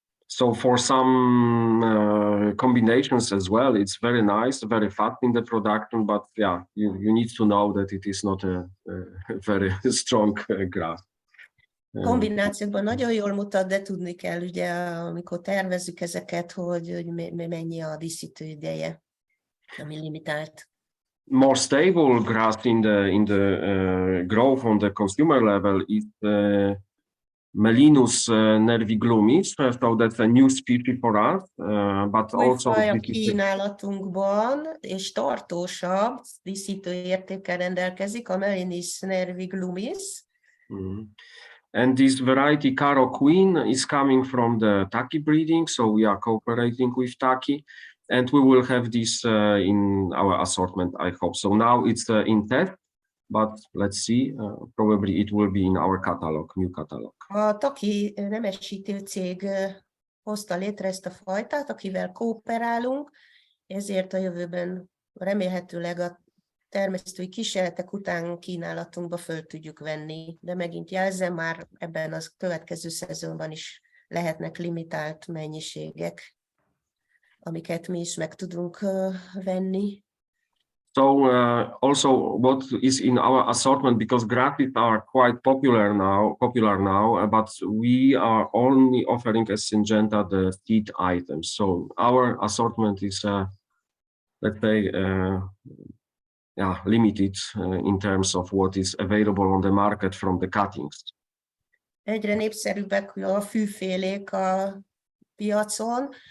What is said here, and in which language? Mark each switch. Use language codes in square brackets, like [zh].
[en] So for some combinations as well, it's very nice, very fast in the production, but you need to know that it is not a very strong grass. [hu] Kombinációkban nagyon jól mutat, de tudni kell, ugye, amikor tervezzük ezeket, hogy mennyi a díszítő ideje, ami limitált. [en] More stable grass in the growth on the consumer level is Melinus nerviglumis, so that's a new species for us, but also [hu] Új faj a kínálatunkban, és tartósabb díszítő értékkel rendelkezik, a Melinus nerviglumis. [en] And this variety Caro Queen is coming from the Taki breeding, so we are cooperating with Taki, and we will have this in our assortment, I hope. So now it's in test, but let's see, probably it will be in our catalog, new catalog. [hu] A Taki nemesítő cég hozta létre ezt a fajtát, akivel kooperálunk, ezért a jövőben remélhetőleg a termesztői kísérletek után kínálatunkba föl tudjuk venni, de megint jelzem, már ebben a következő szezonban is lehetnek limitált mennyiségek, amiket mi is meg tudunk venni. [en] So also what is in our assortment, because grasses are quite popular now, but we are only offering as Syngenta the seed items. So our assortment is, let's say, limited in terms of what is available on the market from the cuttings. [hu] Egyre népszerűbbek a fűfélék a piacon.